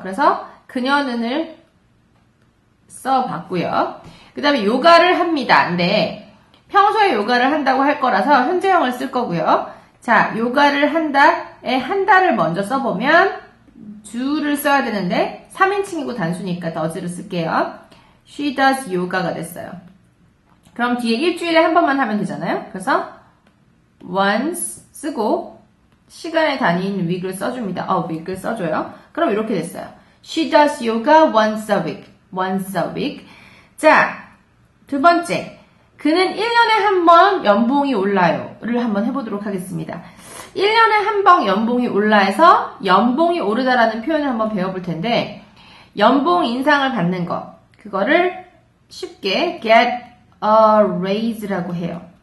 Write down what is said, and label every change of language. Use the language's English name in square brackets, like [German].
[Korean] 그래서 그녀는을 써봤고요. 그 다음에 요가를 합니다. 근데 평소에 요가를 한다고 할 거라서 현재형을 쓸 거고요. 자, 요가를 한다에 한 달을 먼저 써보면 do를 써야 되는데 3인칭이고 단수니까 does를 쓸게요. [English] She does yoga [Korean] 가 됐어요. 그럼 뒤에 일주일에 한 번만 하면 되잖아요. 그래서 once 쓰고 시간의 단위인 week을 써줍니다. week을 써줘요. 그럼 이렇게 됐어요. [English] She does yoga once a week. once a week. [Korean] 자, 두 번째. 그는 1년에 한 번 연봉이 올라요를 한번 해보도록 하겠습니다. 1년에 한 번 연봉이 올라해서 연봉이 오르다라는 표현을 한번 배워볼 텐데 연봉 인상을 받는 거 그거를 쉽게 [English] get a raise [Korean] 라고 해요.